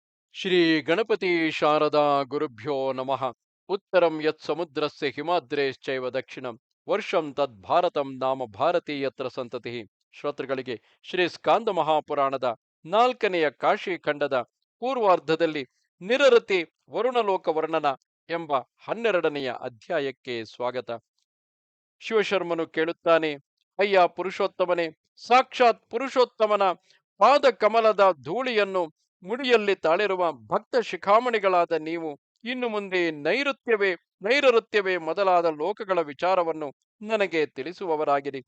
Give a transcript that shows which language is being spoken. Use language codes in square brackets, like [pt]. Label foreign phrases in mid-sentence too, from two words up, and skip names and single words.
[sa] ಶ್ರೀ ಗಣಪತಿ ಶಾರದಾ ಗುರುಭ್ಯೋ ನಮಃ. ಉತ್ತರಂ ಯತ್ ಸಮುದ್ರಸ್ಯ ಹಿಮಾದ್ರೇಶ್ಚೈವ ದಕ್ಷಿಣಂ ವರ್ಷಂ ತದ್ ಭಾರತಂ ನಾಮ ಭಾರತೀಯತ್ರ ಸಂತತಿ. [kn] ಶ್ರೋತೃಗಳಿಗೆ ಶ್ರೀ ಸ್ಕಾಂದ ಮಹಾಪುರಾಣದ ನಾಲ್ಕನೆಯ ಕಾಶಿ ಖಂಡದ ಪೂರ್ವಾರ್ಧದಲ್ಲಿ ನಿರರತಿ ವರುಣಲೋಕ ವರ್ಣನ ಎಂಬ 12ನೆಯ ಅಧ್ಯಾಯಕ್ಕೆ ಸ್ವಾಗತ. ಶಿವಶರ್ಮನು ಕೇಳುತ್ತಾನೆ, ಅಯ್ಯ ಪುರುಷೋತ್ತಮನೇ, ಸಾಕ್ಷಾತ್ ಪುರುಷೋತ್ತಮನ ಪಾದ ಕಮಲದ ಧೂಳಿಯನ್ನು ಮುಡಿಯಲ್ಲಿ ತಾಳಿರುವ ಭಕ್ತ ಶಿಖಾಮಣಿಗಳಾದ ನೀವು ಇನ್ನು ಮುಂದೆ ನೈಋತ್ಯವೇ ಮೊದಲಾದ ಲೋಕಗಳ ವಿಚಾರವನ್ನು ನನಗೆ ತಿಳಿಸುವವರಾಗಿರಿ.